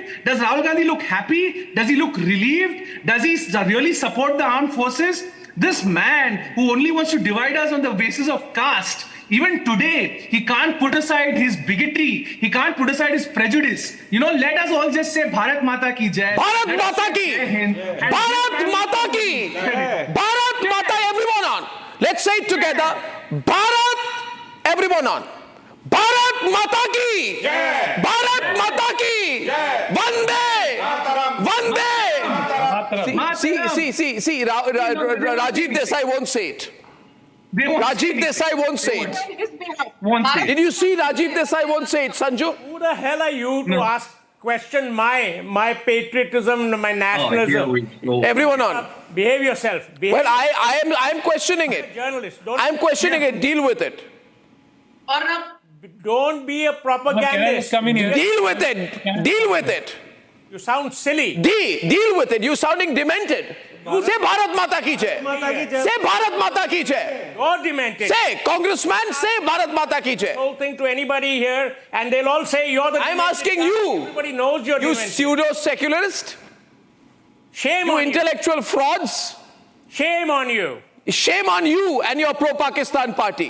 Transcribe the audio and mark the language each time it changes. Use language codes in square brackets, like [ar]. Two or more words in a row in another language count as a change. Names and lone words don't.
[en] Does Rahul Gandhi look happy? Does he look relieved? Does he really support the armed forces? This man who only wants to divide us on the basis of caste, even today, he can't put aside his bigotry. He can't put aside his prejudice. Let us all just say [hi] भारत माता की जय. भारत माता की! भारत माता की! [en] Bharat Mata, everyone on. Let's say it together. Bharat, everyone on. [hi] भारत माता की! भारत माता की! [en] Vande! Vande! See, Rajiv Desai won't say it. Rajiv Desai won't say it. Did you see Rajiv Desai won't say it, Sanju? Who the hell are you to question my patriotism, my nationalism? Everyone on. Behave yourself. Well, I am questioning it. Journalist. I am questioning it. Deal with it. Arnab, don't be a propagandist. Deal with it. Deal with it. You sound silly. Deal with it. You're sounding demented. Say [hi] भारत माता की जय. [en] Say [hi] भारत माता की जय. [en] You're demented. Say, Congressman, say [hi] भारत माता की जय. [en] Whole thing to anybody here, and they'll all say you're the. I'm asking you. Everybody knows you're you demented. Pseudo-secularist. Shame you on intellectual you. Frauds. Shame on you. Shame on you and your pro-Pakistan party.